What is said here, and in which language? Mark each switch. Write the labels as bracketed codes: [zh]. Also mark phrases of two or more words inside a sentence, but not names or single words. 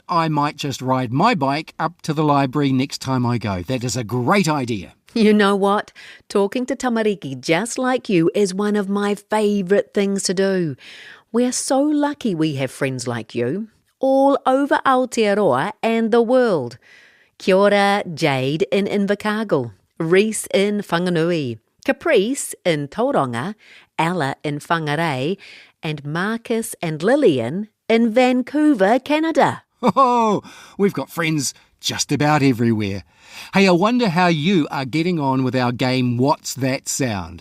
[en] I might just ride my bike up to the library next time I go. That is a great idea. You know what? Talking to tamariki just like you is one of my favourite things to do. We're so lucky we have friends like you all over Aotearoa and the world. [mi] Kia ora, [en] Jade in Invercargill, Reese in Whanganui, Caprice in Tauranga, Ella in Whangarei, and Marcus and Lillian in Vancouver, Canada. Oh, we've got friends just about everywhere. Hey, I wonder how you are getting on with our game What's That Sound?